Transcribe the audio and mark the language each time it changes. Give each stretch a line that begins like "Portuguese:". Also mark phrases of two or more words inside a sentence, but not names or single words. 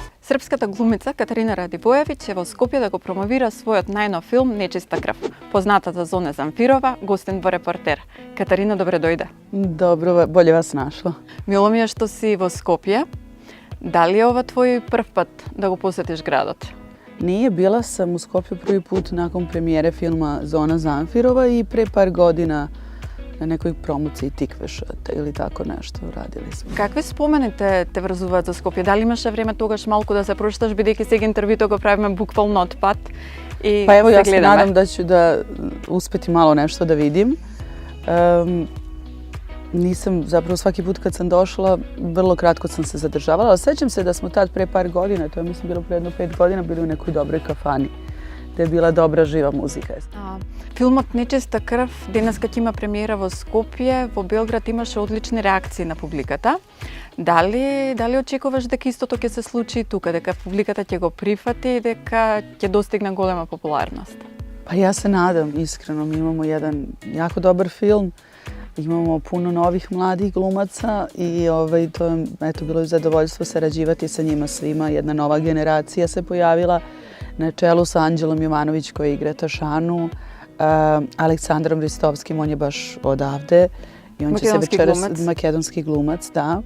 Macedonian: Српската глумица Катарина Радивоевиќ е во Скопје да го промовира својот најнов филм Нечиста крв. Познатата Зона Замфирова, гостин во Репортер. Катарина, добре дојде.
Serbian: Dobro, bolje vas našla.
Macedonian: Мило ми е што си во Скопје. Дали е ова твој прв пат да го посетиш градот?
Serbian: Nije, bila sam u Skopju prvi put nakon premijere filma Zona Zamfirova i pre par godina na nekoj promociji Tikvešата ili tako nešto radili smo.
Macedonian: Какви спомени те врзуваат за Скопје? Дали имаше време тогаш малку да се прошташ, бидејќи сега интервјуто го правиме буквално од пат и
Serbian: Pa evo,
Macedonian: се
Serbian: ja se
Macedonian: гледаме?
Serbian: nadam da ću da uspeti malo nešto da vidim. Nisam, zapravo svaki put kad sam došla, vrlo kratko sam se zadržavala, ali sećam se da smo tad pre par godina, to je mislim bilo pre jedno 5 godina, bili u nekoj dobroj kafani, gde je bila dobra živa muzika.
Macedonian: Филмот Нечиста крв денеска ќе има премиера во Скопје, во Белград имаше одлични реакции на публиката. Дали очекуваш дека истото ќе се случи и тука, дека публиката ќе го прифати и дека ќе достигне голема популарност?
Serbian: Pa ja se nadam, iskreno. Mi imamo jedan jako dobar film, imamo puno novih mladih glumaca i to je bilo zadovoljstvo sarađivati sa njima svima. Jedna nova generacija se pojavila na čelu sa Anđelom Jovanović koja igra Tašanu, Aleksandrom Ristovskim, on je baš odavde i on će se večeras, makedonski glumac, da.